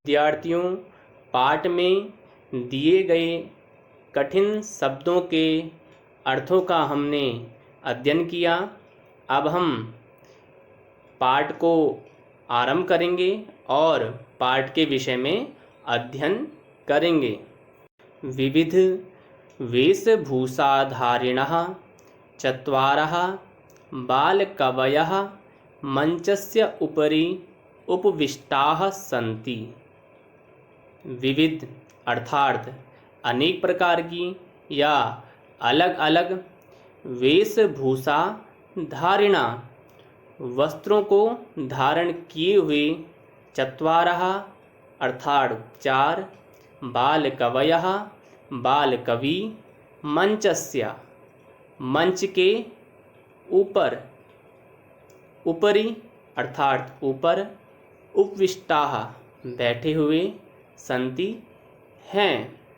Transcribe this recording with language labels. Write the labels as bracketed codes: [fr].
[hi] विद्यार्थियों, पाठ में दिए गए कठिन शब्दों के अर्थों का हमने अध्ययन किया। अब हम पाठ को आरंभ करेंगे और पाठ के विषय में अध्ययन करेंगे। [sa] विविध वेशभूषाधारिणः चत्वारः बालकवयः मंचस्य उपरि उपविष्टाः सन्ति। [hi] विविध अर्थात अनेक प्रकार की या अलग अलग, वेशभूषा धारिणा वस्त्रों को धारण किए हुए, चत्वारः अर्थात 4, बालकवयः बालकवि, मंचस्य मंच के ऊपर, उपरि अर्थात ऊपर, उपविष्टाः बैठे हुए, संति हैं।